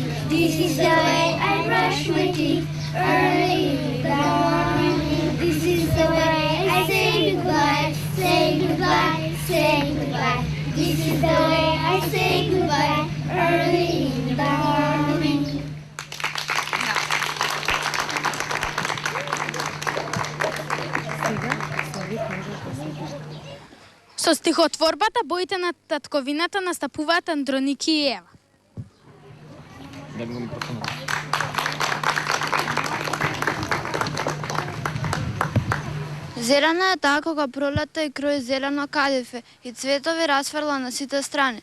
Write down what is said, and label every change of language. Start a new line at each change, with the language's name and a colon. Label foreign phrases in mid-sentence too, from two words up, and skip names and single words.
English: This is the way I brush my teeth early in the morning. This is the way I say goodbye, say goodbye, say goodbye. This is the way I say goodbye early in the morning.
Macedonian: Со стихотворбата Боите на татковината настапуваат Андроники и Ева. Зелена е таа кога пролета и крои зелено кадифе и цветови расфрла на сите страни.